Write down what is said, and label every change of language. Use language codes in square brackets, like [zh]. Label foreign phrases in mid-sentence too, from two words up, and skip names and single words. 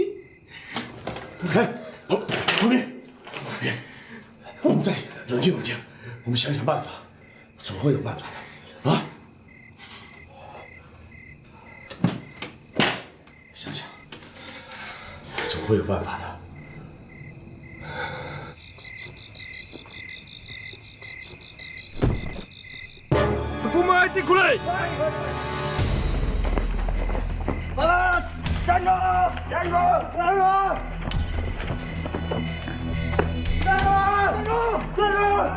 [zh] 哎，黄明，我们再冷静冷静，我们想想办法，总会有办法的啊！想想，总会有办法的。 [ja] 捕まえてくれ！ [zh] 站住！站住！站住！站住！站住！站住！